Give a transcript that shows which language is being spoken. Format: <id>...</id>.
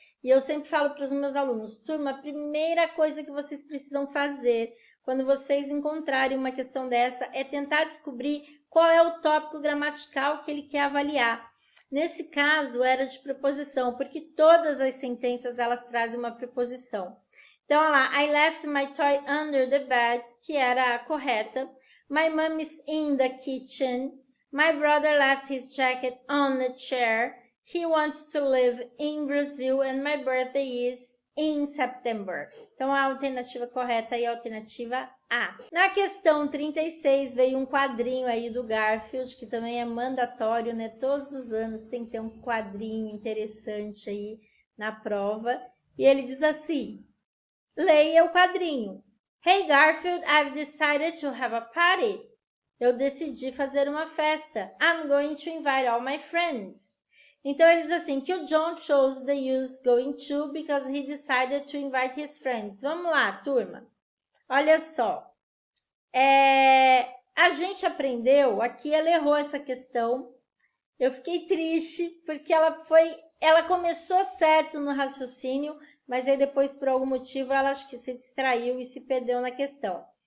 <pt>E eu sempre falo para os meus alunos, turma, a primeira coisa que vocês precisam fazer quando vocês encontrarem uma questão dessa é tentar descobrir qual é o tópico gramatical que ele quer avaliar. Nesse caso, era de preposição, porque todas as sentenças elas trazem uma preposição. Então, olha lá,</pt> <en>I left my toy under the bed,</en> <pt>que era a correta.</pt> <en>My mom is in the kitchen. My brother left his jacket on the chair. He wants to live in Brazil and my birthday is in September.</en> <pt>Então, a alternativa correta é a alternativa A. Na questão 36, veio um quadrinho aí do Garfield, que também é mandatório, né? Todos os anos tem que ter um quadrinho interessante aí na prova. E ele diz assim, leia o quadrinho.</pt> <en>Hey Garfield, I've decided to have a party.</en> <pt>Eu decidi fazer uma festa.</pt> <en>I'm going to invite all my friends.</en> <pt>Então, ele diz assim, que o</pt> <en>John chose the use going to because he decided to invite his friends.</en> <pt>Vamos lá, turma. Olha só. A gente aprendeu, aqui ela errou essa questão. Eu fiquei triste porque ela começou certo no raciocínio, mas aí depois, por algum motivo, ela acho que se distraiu e se perdeu na questão.</pt>